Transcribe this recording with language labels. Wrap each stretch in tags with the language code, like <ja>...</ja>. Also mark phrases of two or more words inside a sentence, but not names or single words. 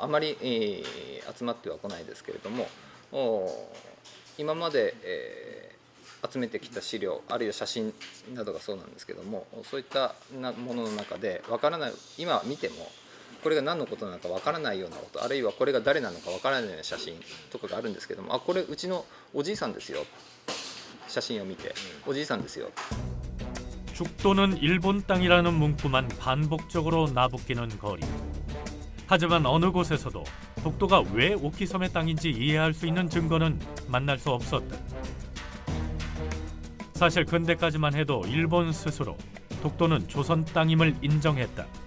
<ja>まり集まってはこないですけれども、今まで集めてきた資料あるいは写真などがそうなんですけども、そういったものの中でわからない、今見てもこれが何のことなのかわからないようなこと、あるいはこれが誰なのかわからないような写真とかがあるんですけども、これうちのおじいさんですよ、写真を見ておじいさんですよ。</ja> <ko>죽도는 일본 땅이라는 문구만 반복적으로 나부끼는 거리. 하지만 어느 곳에서도 독도가 왜 오키섬의 땅인지 이해할 수 있는 증거는 만날 수 없었다. 사실 근대까지만 해도 일본 스스로 독도는 조선 땅임을 인정했다.</ko>